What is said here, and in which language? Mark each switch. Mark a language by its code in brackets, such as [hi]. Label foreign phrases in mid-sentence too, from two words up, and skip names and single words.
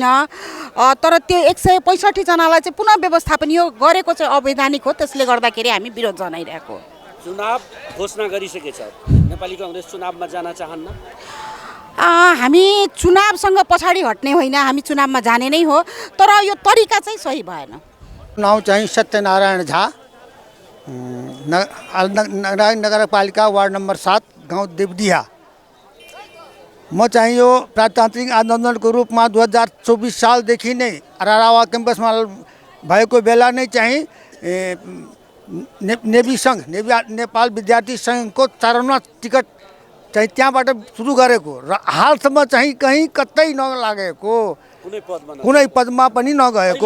[ne] तर त्यो 165 जनालाई चाहिँ पुनः व्यवस्थापन यो गरेको चाहिँ अवैधानिक हो, त्यसले गर्दाखेरि हामी विरोध जनाइरहेको। चुनाव घोषणा गरिसकेछ, नेपाली कांग्रेस चुनावमा जान चाहन्न? हामी चुनावसँग पछाडि हट्ने होइन, हामी चुनावमा जाने नै हो, तर यो तरिका चाहिँ सही भएन। नाम चाहिँ सत्यनारायण झा, नगरपालिका वार्ड नंबर 7 गांव देवडिहा। म चाहिँ यो प्रजातान्त्रिक आन्दोलनको रूपमा 2024 सालदेखि नै रारावा क्याम्पसमा भएको बेला नै चाहिँ नेभी सङ्घ नेपाल विद्यार्थी सङ्घको चरणमा टिकट चाहिँ त्यहाँबाट सुरु गरेको र हालसम्म चाहिँ कहीँ कतै नलागेको, कुनै पदमा पनि नगएको।